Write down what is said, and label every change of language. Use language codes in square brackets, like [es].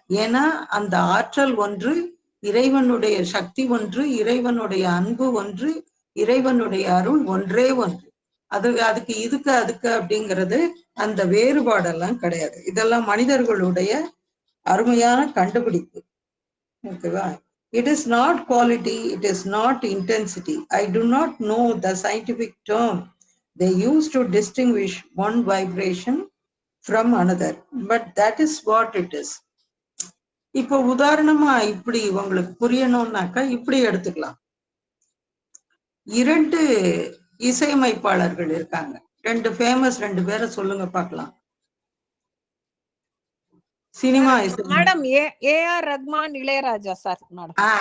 [ta] ஏன்னா அந்த ஆற்றல் ஒன்று, இறைவனுடைய சக்தி ஒன்று, இறைவனுடைய அன்பு ஒன்று, இறைவனுடைய அருள் ஒன்றே ஒன்று. அதுக்கு இதுக்கு அதுக்கு அப்படிங்கிறது அந்த வேறுபாடெல்லாம் கிடையாது. இதெல்லாம் மனிதர்களுடைய அருமையான கண்டுபிடிப்பு. ஓகேவா? [en] It is not quality, it is not intensity. I do not know the scientific term they use to distinguish one vibration from another, but that is what it is. [ta] இப்போ உதாரணமா இப்படி உங்களுக்கு புரியணும்னாக்கா இப்படி எடுத்துக்கலாம். இரண்டு இசையமைப்பாளர்கள் இருக்காங்க, ரெண்டு ஃபேமஸ், ரெண்டு பேரை சொல்லுங்க பார்க்கலாம். Cinema madam AR Rahman, Ilaiyaraaja sir. Madam